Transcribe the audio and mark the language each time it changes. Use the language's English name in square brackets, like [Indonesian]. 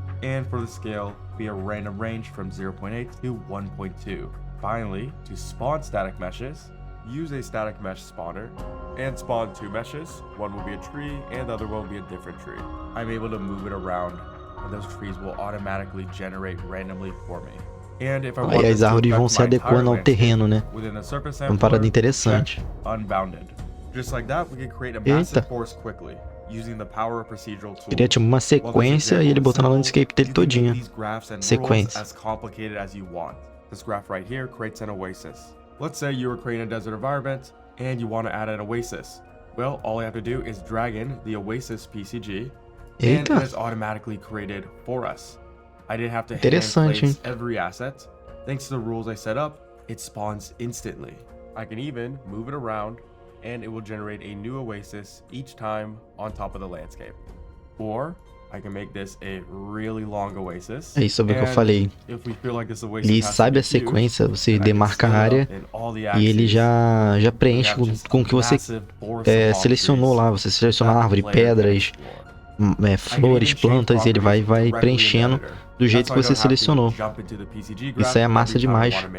[English] And for the scale, be a random range from 0.8 to 1.2. Finally, to spawn static meshes, use a static mesh spawner and spawn two meshes. One will be a tree and the other one will be a different tree. I'm able to move it around and those trees will automatically generate randomly for me. And if I want [Portuguese] as árvores vão se adequando ao terreno, né? [English] Within the surface [Portuguese] Uma parada interessante. [English] Unbounded. Just like that, we can create a massive forest quickly using the power of procedural tools. [Portuguese] Queria tipo uma sequência e ele botou na landscape dele todinha. Sequência. [English] As complicated as you want. This graph right here creates an oasis. Let's say you were creating a desert environment and you want to add an oasis. Well, all I have to do is drag in the oasis PCG and it is automatically created for us. I didn't have to hand place every asset. Thanks to the rules I set up, it spawns instantly. I can even move it around and it will generate a new oasis each time on top of the landscape. Or I can make this a really long oasis. [Portuguese] É isso que eu falei. Ele sabe a sequência, você demarca a área e ele já preenche com o que você selecionou lá. Você seleciona árvore, pedras, flores, plantas e ele vai preenchendo do jeito que você selecionou. Isso aí é massa demais.